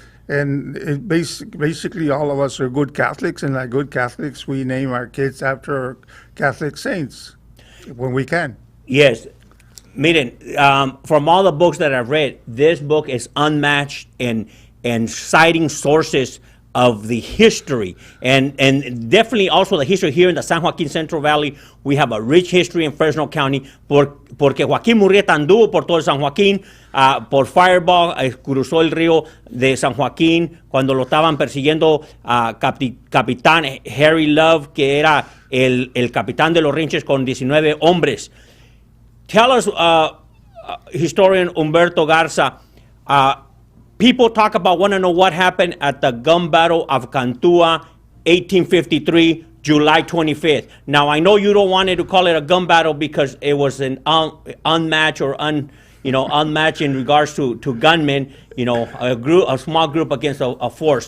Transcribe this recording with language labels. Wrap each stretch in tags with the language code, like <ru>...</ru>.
<en>And it basically all of us are good Catholics, and like good Catholics, we name our kids after Catholic saints when we can. Yes. Miren, from all the books that I've read, this book is unmatched in citing sources of the history and definitely also the history here in the San Joaquin Central Valley. We have a rich history in Fresno County</en> <es>porque Joaquín Murrieta anduvo por todo San Joaquín, por Fireball, cruzó el río de San Joaquín cuando lo estaban persiguiendo capitán Harry Love, que era el capitán de los Rinches con 19 hombres.</es> <en>Tell us, historian Humberto Garza, people want to know what happened at the Gun Battle of Cantua, 1853, July 25th. Now, I know you don't want to call it a gun battle because it was an unmatched or unmatched in regards to gunmen, a small group against a force.</en>